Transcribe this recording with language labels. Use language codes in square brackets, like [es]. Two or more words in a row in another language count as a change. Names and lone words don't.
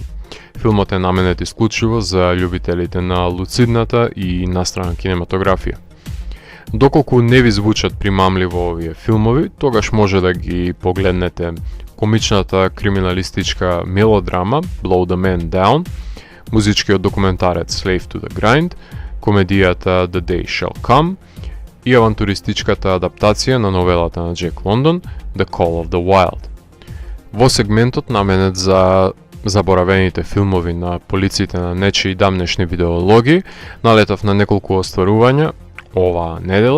[mk] Филмот е наменет исклучиво за љубителите на луцидната и настрана кинематографија. Доколку не ви звучат примамливо овие филмови, тогаш може да ги погледнете комичната криминалистичка мелодрама Blow the Man Down, музичкиот документарец Slave to the Grind, комедијата The Day Shall Come и авантуристичката адаптација на новелата на Джек Лондон The Call of the Wild. Во сегментот наменет за заборавените филмови на полициите на нечии дамнешни видеологии, налетав на неколку остварувања оваа недела.